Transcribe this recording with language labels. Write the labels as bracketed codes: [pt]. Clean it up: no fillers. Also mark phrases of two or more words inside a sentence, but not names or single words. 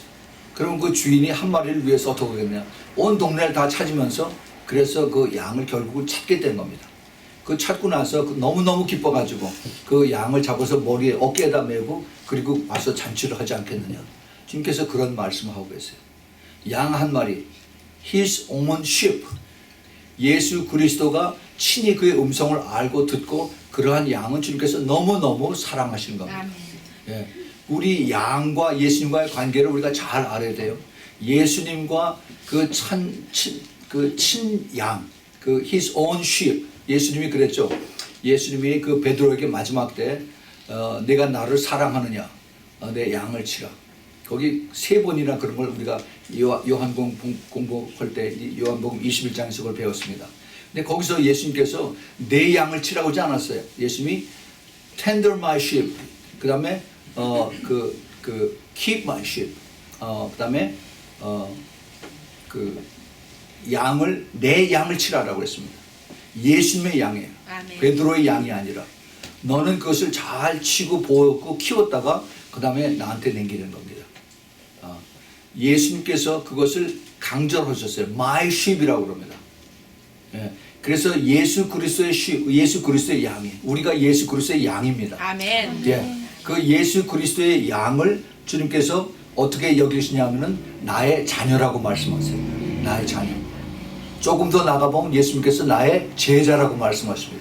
[ko] 그러면 그 주인이 한 마리를 위해서 어떻게 하겠냐. 온 동네를 다 찾으면서 그래서 그 양을 결국은 찾게 된 겁니다. 그 찾고 나서 너무너무 기뻐가지고 그 양을 잡아서 머리에 어깨에다 메고 그리고 와서 잔치를 하지 않겠느냐. 주님께서 그런 말씀을 하고 계세요. 양 한 마리, [en] His own sheep. [ko] 예수 그리스도가 친히 그의 음성을 알고 듣고 그러한 양은 주님께서 너무너무 사랑하시는 겁니다. 예. 우리 양과 예수님과의 관계를 우리가 잘 알아야 돼요. 예수님과 그 친양, 그 [en] His own sheep. [ko] 예수님이 그랬죠. 예수님이 그 베드로에게 마지막 때 내가 나를 사랑하느냐, 내 양을 치라. 거기 3번이나 그런 걸 우리가 요한복음 공부할 때 요한복음 21장에서 그걸 배웠습니다. 근데 거기서 예수님께서 내 양을 치라고 하지 않았어요. [en] 예수님이 tender my sheep, [ko] 그 다음에 [en] keep my sheep, [ko] 그 다음에 내 양을 치라라고 했습니다. 예수님의 양이에요. 아멘. 베드로의 양이 아니라 너는 그것을 잘 치고 보고 키웠다가 그 다음에 나한테 남기는 겁니다. 예수님께서 그것을 강조하셨어요. [en] My sheep [ko] 이라고 그럽니다. 예. 그래서 예수 그리스도의 양이, 우리가 예수 그리스도의 양입니다. 아멘. 예. 그 예수 그리스도의 양을 주님께서 어떻게 여기시냐면은 나의 자녀라고 말씀하세요. 나의 자녀. 조금 더 나가보면 예수님께서 나의 제자라고 말씀하십니다.